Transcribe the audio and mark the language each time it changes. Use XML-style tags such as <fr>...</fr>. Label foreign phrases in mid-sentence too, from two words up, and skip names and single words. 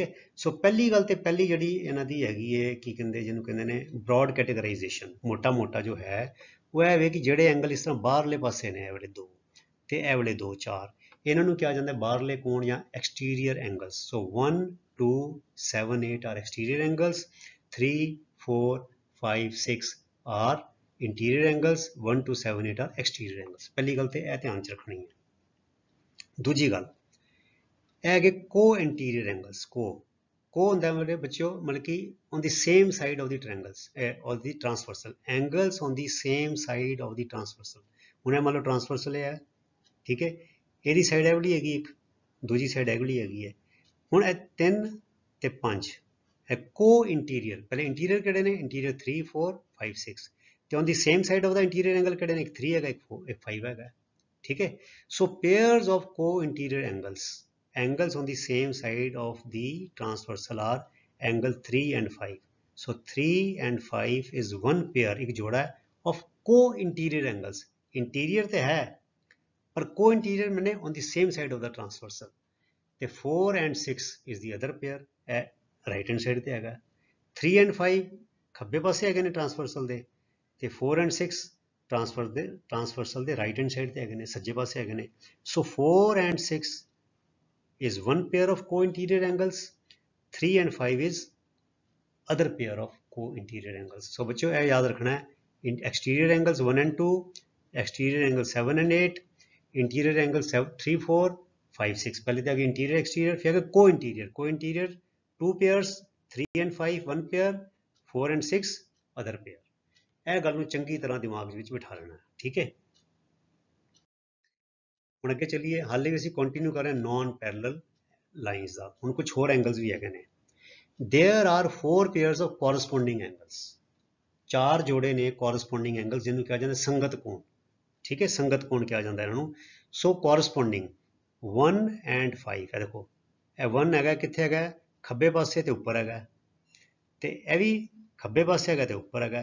<pa>ਸੋ ਪਹਿਲੀ ਗੱਲ ਤੇ ਪਹਿਲੀ ਜਿਹੜੀ ਇਹਨਾਂ ਦੀ ਹੈਗੀ ਹੈ ਕੀ ਕਹਿੰਦੇ, ਜਿਹਨੂੰ ਕਹਿੰਦੇ ਨੇ</pa> <en>broad categorisation,</en> <pa>ਮੋਟਾ ਜੋ ਹੈ ਉਹ ਇਹ ਵੇ ਕਿ ਜਿਹੜੇ ਐਂਗਲ ਇਸ ਤਰ੍ਹਾਂ ਬਾਹਰਲੇ ਪਾਸੇ ਨੇ, ਇਹ ਵਾਲੇ 2 ਤੇ ਇਹ ਵਾਲੇ 2 4, ਇਹਨਾਂ ਨੂੰ ਕਿਹਾ ਜਾਂਦਾ ਬਾਹਰਲੇ ਕੋਣ ਜਾਂ</pa> <en>exterior angles. So 1 2 7 8 are exterior angles, 3 4 5 6 are interior angles, 1 2 7 8 are exterior angles.</en> <pa>ਪਹਿਲੀ ਗੱਲ ਤਾਂ ਇਹ ਧਿਆਨ 'ਚ ਰੱਖਣੀ ਹੈ। ਦੂਜੀ ਗੱਲ ਹੈ ਕਿ</pa> <en>co-interior angles,</en> <pa>ਕੋ ਹੁੰਦਾ ਮੇਰੇ ਬੱਚਿਓ ਮਤਲਬ ਕਿ</pa> <en>on the same side of the triangles of the transversal, angles on the same side of the transversal.</en> <pa>ਹੁਣ ਮੰਨ ਲਓ ਟ੍ਰਾਂਸਵਰਸਲ ਹੈ, ਠੀਕ ਹੈ, ਇਹਦੀ साइड ਇਹ ਵਾਲੀ ਹੈਗੀ ਇੱਕ, ਦੂਜੀ ਸਾਈਡ ਇਹ ਵਾਲੀ ਹੈਗੀ ਹੈ। हुण ਇਹ 3 ਤੇ 5 है</pa> <en>co-interior,</en> <pa>ਪਹਿਲੇ ਇੰਟੀਰੀਅਰ ਕਿਹੜੇ ਨੇ, ਇੰਟੀਰੀਅਰ 3 4 5 6 ਤੇ</pa> <en>on the same side of the interior angle</en> <pa>ਕਿਹੜੇ ਨੇ, ਇੱਕ 3 ਹੈਗਾ ਇੱਕ 5 ਹੈਗਾ, ਠੀਕ ਹੈ।</pa> <en>ਸੋ pairs of co-interior angles, angles on the same side of the transversal are angle 3 and 5। so 3 and 5 is one pair,</en> <pa>ਇੱਕ ਜੋੜਾ</pa> <en>of co-interior angles। interior</en> <pa>ਤੇ ਹੈ ਪਰ</pa> <en>co-interior ਮੈਨੇ on the same side of the transversal। ਤੇ 4 and 6 is the other pair, ਇਹ right hand side</en> <pa>ਤੇ ਹੈਗਾ। 3 and 5 ਖੱਬੇ ਪਾਸੇ ਹੈਗੇ ਨੇ ਟ੍ਰਾਂਸਵਰਸਲ ਦੇ, ਤੇ 4 and 6 ट्रांसवर्सल ਦੇ</pa> <en>right hand side</en> <pa>ਤੇ ਹੈਗੇ ਨੇ, ਸੱਜੇ ਪਾਸੇ ਹੈਗੇ ਨੇ।</pa> <en>ਸੋ 4 and 6 is one pair of co-interior angles, 3 and 5 is other pair of co-interior angles।</en> <pa>ਸੋ ਬੱਚਿਓ ਇਹ ਯਾਦ ਰੱਖਣਾ ਹੈ,</pa> <en>exterior angles 1 and 2, exterior angles 7 and 8, interior angles 3 4 5 6।</en> <pa>ਪਹਿਲਾਂ ਤਾਂ ਅੱਗੇ</pa> <en>interior exterior,</en> <pa>ਫਿਰ ਅੱਗੇ</pa> <en>co-interior 2 pairs, 3 and 5 one pair, 4 and 6 other pair।</en> <pa>ਇਹ ਗੱਲ ਨੂੰ ਚੰਗੀ ਤਰ੍ਹਾਂ ਦਿਮਾਗ ਵਿੱਚ ਬਿਠਾ ਲੈਣਾ, ਠੀਕ ਹੈ। ਹੁਣ ਅੱਗੇ ਚੱਲੀਏ, ਹਾਲੇ ਵੀ ਅਸੀਂ ਕੰਟੀਨਿਊ ਕਰ ਰਹੇ ਹਾਂ</pa> <en>non parallel lines</en> <pa>ਦਾ। ਹੁਣ ਕੁਝ ਹੋਰ ਐਂਗਲਸ ਵੀ ਹੈਗੇ ਨੇ।</pa> <en>there are 4 pairs of corresponding angles,</en> <pa>4 ਜੋੜੇ ਨੇ</pa> <en>corresponding angles</en> <pa>ਜਿਹਨੂੰ ਕਿਹਾ ਜਾਂਦਾ ਸੰਗਤ ਕੋਣ, ਠੀਕ ਹੈ, ਸੰਗਤ ਕੋਣ ਕਿਹਾ ਜਾਂਦਾ ਇਹਨਾਂ ਨੂੰ। ਸੋ corresponding 1 and 5, ਇਹ ਦੇਖੋ ਇਹ 1 ਹੈਗਾ, ਕਿੱਥੇ ਹੈਗਾ, ਖੱਬੇ ਪਾਸੇ ਤੇ ਉੱਪਰ ਹੈਗਾ, ਤੇ ਇਹ ਵੀ ਖੱਬੇ ਪਾਸੇ ਹੈਗਾ ਤੇ ਉੱਪਰ ਹੈਗਾ।</pa>